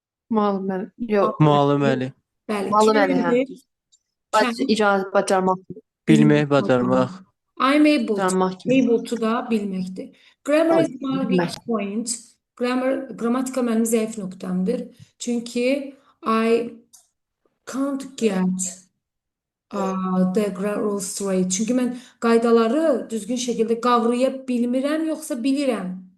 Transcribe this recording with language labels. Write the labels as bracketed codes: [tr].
[az] Müəllim. Yox. Müəlliməli. Bəli. Müəllim əli, hə. Can. İcazə bacarmaq. Bilmək, bacarmaq. [en] I'm able to. [az] Bacarmaq kimi. Able to da bilməkdir. [en] Grammar is my weak [az] Bilmək. [en] point. [az] Qrammatika mənim zəif nöqtəmdir. Çünki [en] I can't get the rules straight. [az] Çünki mən qaydaları düzgün şəkildə qavraya bilmirəm, yoxsa bilirəm.